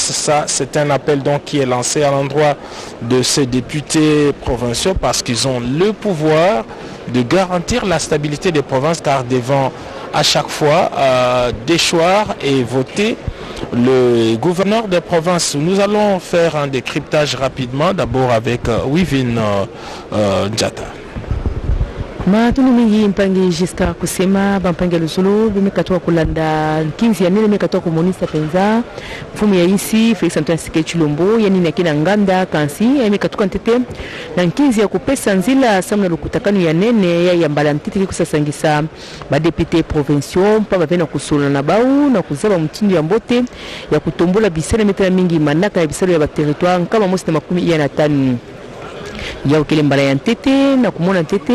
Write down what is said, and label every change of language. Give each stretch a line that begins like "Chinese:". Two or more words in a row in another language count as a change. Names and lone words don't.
French: Ça, c'est un appel donc qui est lancé à l'endroit de ces députés provinciaux parce qu'ils ont le pouvoir de garantir la stabilité des provinces car devant à chaque fois déchoir et voter le gouverneur des provinces. Nous allons faire un décryptage rapidement, d'abord avec Wivin Njata.
Kituba (Democratic Republic of Congo): Matunu mingi mpangi Giscard kusema bampangi luzulu bimekatoa kulanda 15 ya nene mekatoa kumonisa penza mfumu ya isi Felix Antoine Tshisekedi Tshilombo yani nakina nganda kansi ya mekatoka ntete na 15 ya kupesa nzila samna lukutakano ya nene ya yambala ntete kusasangisa ba
French: député provinciaux
Kituba (Democratic Republic of Congo): mpa bavena kusula na bau na kuzaba mtindo ya mbote ya kutombola bisele metana mingi manaka ya bisele ya ba territoire kama mosi na 15 ya ukele mbala ya ntete na kumona ntete